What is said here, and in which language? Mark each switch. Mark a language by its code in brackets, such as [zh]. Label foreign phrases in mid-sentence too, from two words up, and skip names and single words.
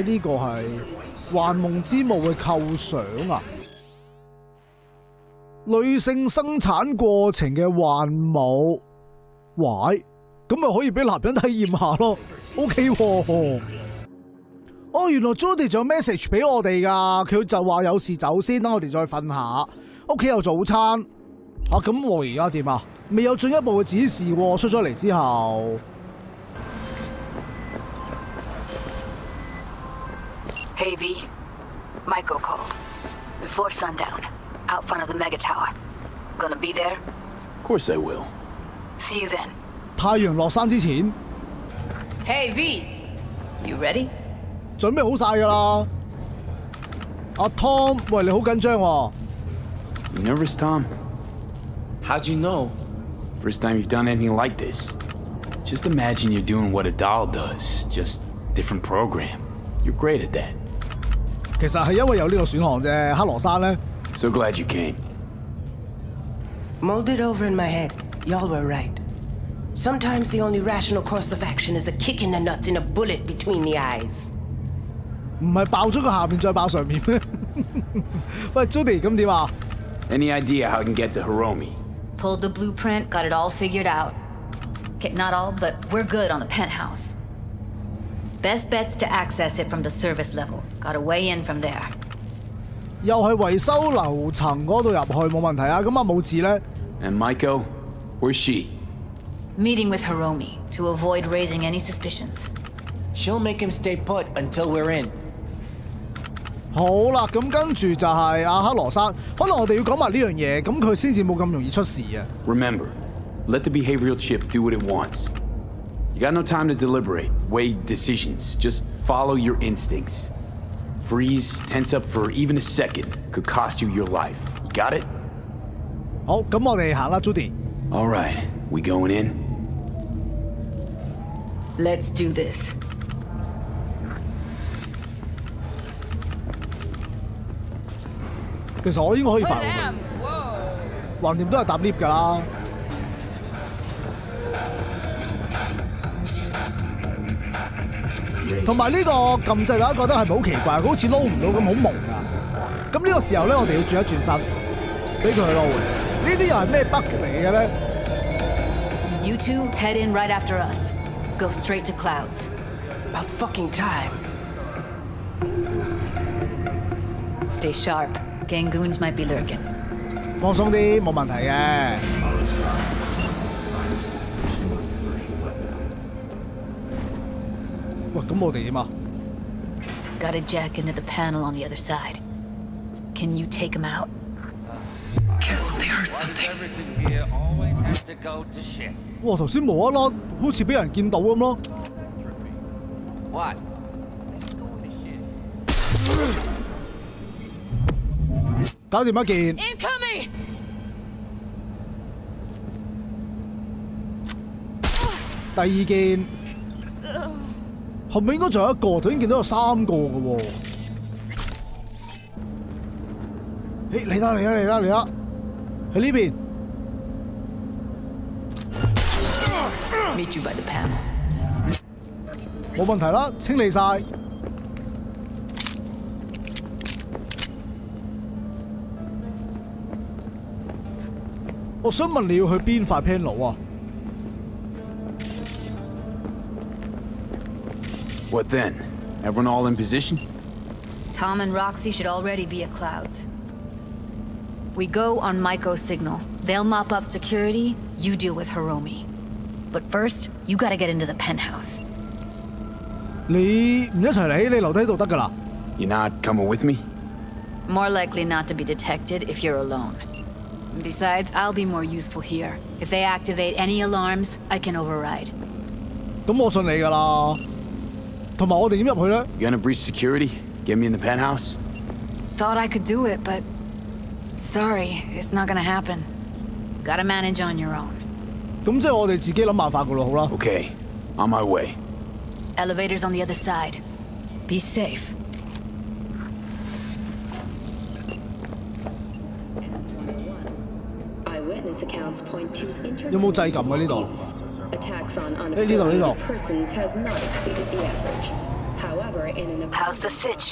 [yue] 呢個係幻夢之墓嘅構想啊，女性生產過程嘅幻舞，喂，咁咪可以俾男人體驗下咯 ，OK 喎。原來 Judy 仲有 message 俾我哋㗎，佢就話有事走先，等我哋再瞓下。屋企有早餐。咁我而家點啊？未有進一步嘅指示喎，出咗嚟之後。 [en] Hey V, Michael called. Before sundown, out front of the mega tower. Gonna be there? Of course I will. See you then. [yue] 太陽落山之前。 [en] Hey V, you ready? [yue] 準備好晒㗎啦。阿 Tom， 喂，你好緊張喎。 [en] You nervous, Tom? How'd you know? First time you've done anything like this. Just imagine you're doing what a doll does, just different program. You're great at that. [yue] 其實係因為有呢個選項啫。克羅山咧。 [en] So glad you came. Mulled it over in my head. Y'all were right. Sometimes the only rational course of action is a kick in the nuts and a bullet between the eyes. [yue] 唔係爆咗個下面再爆上面咩？喂 ，Judy 咁點啊 [en] Any idea how I can get to Hiromi? Pulled the blueprint, got it all figured out. Okay, not all, but we're good on the penthouse. Best bet's to access it from the service level. Got a way in from there. [yue] 又係維修樓層嗰度入去冇問題啊！咁阿武志咧 [en] And Maiko? Where's she? Meeting with Hiromi to avoid raising any suspicions. She'll make him stay put until we're in. [yue] 好啦，咁跟住就係阿克羅莎，可能我哋要講埋呢樣嘢，咁佢先至冇咁容易出事啊。 [en] Remember, let the behavioral chip do what it wants. You got no time to deliberate, weigh decisions. Just follow your instincts. Freeze, tense up for even a second could cost you your life. You got it? [yue] 好，咁我哋行啦 ，Judy。 [en] All right, we going in? Let's do this. [yue] 其實我應該可以快過佢，橫掂都係搭 lift 㗎啦。同埋呢個撳掣，大家覺得係咪好奇怪？佢好似撈唔到咁，好蒙㗎。咁呢個時候咧，我哋要轉一轉身，俾佢去撈。呢啲又係咩 bug 嚟嘅咧 [en] You two head in right after us. Go straight to Clouds. About fucking time. Stay sharp. Gangoons might be lurking. [yue] 放鬆啲，冇問題嘅。喂，咁我哋點啊？ [en] Gotta jack into the panel on the other side. Can you take him out? Careful, they heard something. Everything here always has to go to shit. [yue] 哇！頭先無啦啦，好似俾人見到咁咯。 [en] What? Let's go to shit. [yue] 搞掂一件。 [en] Incoming! [yue] 第二件，後面應該仲有一個，頭先見到有3個嘅喎。誒嚟啦嚟啦嚟啦嚟啦！喺呢邊。 [en] Meet you by the panel. [yue] 冇問題啦，清理晒。我想問你要去邊塊 panel 啊 [en] What then? Everyone all in position? Tom and Roxy should already be at Clouds. We go on Maiko's signal. They'll mop up security, you deal with Hiromi. But first, you gotta get into the penthouse. [yue] 你唔一齊嚟，你留低喺度得㗎啦。 [en] You not coming with me? More likely not to be detected if you're alone. Besides, I'll be more useful here. If they activate any alarms, I can override. [yue] 咁我信你㗎啦。同埋我哋點入去咧 [en] You gonna breach security? Get me in the penthouse? Thought I could do it, but... Sorry, it's not gonna happen. Gotta manage on your own. [yue] 咁即係我哋自己諗辦法㗎咯，好啦。 [en] Okay, on my way. Elevator's on the other side. Be safe. [yue] 有冇掣撳嘅呢度？誒呢度呢度。 [en] How's the sitch?